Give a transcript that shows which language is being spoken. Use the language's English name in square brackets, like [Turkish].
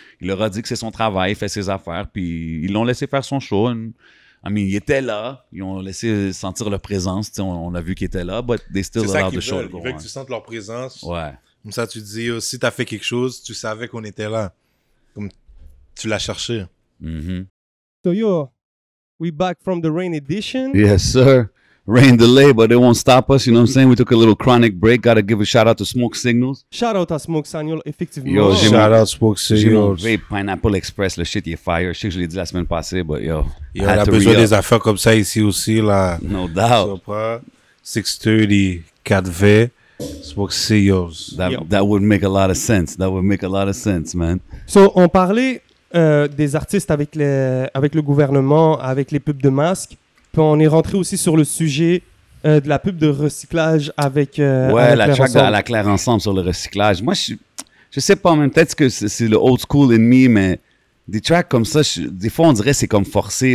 [French] Il leur a dit que c'est son travail, il fait ses affaires, puis ils l'ont laissé faire son show. Ils étaient là, ils ont laissé sentir leur présence. On a vu qu'ils étaient là, [English] but they still allowed the show. [French] Ils veulent que tu sentes leur présence. Ouais. Comme ça, tu dis, si tu as fait quelque chose, tu savais qu'on était là. Comme tu l'as cherché. [English] So yo, we back from the rain edition. Yes, sir. Rain delay, but it won't stop us. You know what I'm saying? We took a little chronic break. Got to give a shout out to Smoke Signals. [French] Shout out à Smoke Signals, effectivement. Yo, [English] shout out Smoke Signals. [French] J'ai mon vape Pineapple Express. Le shit, il est fire. Je sais que je l'ai dit la semaine passée, [English] but yo. [French] On a besoin des affaires comme ça ici aussi, là. [English] No doubt. 630, 4V, Smoke Signals. That would make a lot of sense. That would make a lot of sense, man. [French] So, on parlait des artistes avec le gouvernement, avec les pubs de masques. Puis on est rentré aussi sur le sujet de la pub de recyclage avec la track à la Claire Ensemble sur le recyclage. Moi, je sais pas, même peut-être que c'est le [English] old school in me, [French] mais des tracks comme ça, des fois, on dirait que c'est comme forcé.